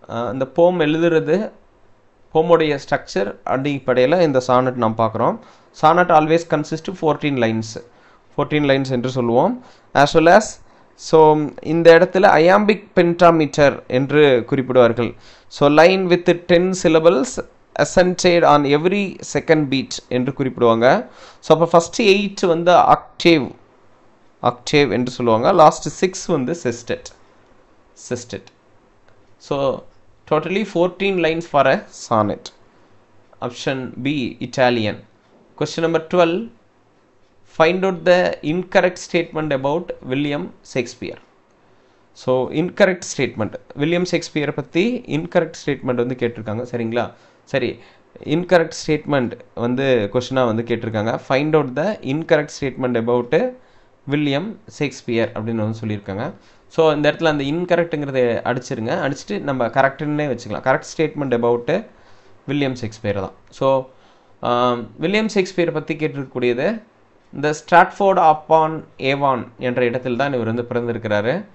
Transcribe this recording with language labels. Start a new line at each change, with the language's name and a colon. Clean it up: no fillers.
Tamil: அந்த போம் எழுதுறது, போமுடைய ஸ்ட்ரக்சர் அடிப்படையில் இந்த சானட் நாம் பார்க்குறோம்.
English: Sonnet always consist 14 lines.
Tamil: 14 lines என்று சொல்லுவோம். as well as ஸோ இந்த இடத்துல iambic pentameter என்று குறிப்பிடுவார்கள்.
English: so line with 10 syllables accented on every second beat
Tamil: என்று குறிப்பிடுவாங்க. ஸோ அப்போ ஃபஸ்ட்டு 8 வந்து octave என்று சொல்லுவாங்க.
English: Last 6 வந்து sestet. So totally 14 lines for a sonnet. Option B, Italian. Question number 12. Find out the incorrect statement about William Shakespeare. So incorrect statement.
Tamil: William Shakespeare பற்றி incorrect statement வந்து கேட்டிருக்காங்க. சரிங்களா? சரி, incorrect statement வந்து கொஸ்டினாக வந்து கேட்டிருக்காங்க.
English: Find out the incorrect statement about William Shakespeare
Tamil: அப்படின்னு வந்து சொல்லியிருக்காங்க. ஸோ இந்த இடத்துல அந்த இன்கரெக்டுங்கிறத அடிச்சிருங்க. அடிச்சுட்டு நம்ம கரெக்டுன்னே வச்சுக்கலாம்.
English: correct statement about William Shakespeare
Tamil: தான். ஸோ வில்லியம் ஷேக்ஸ்பியரை பற்றி கேட்டிருக்கக்கூடியது, இந்த ஸ்ட்ராட்ஃபோர்ட் அப்பான் ஏவான் என்ற இடத்தில் தான் இவர் வந்து பிறந்திருக்கிறாரு.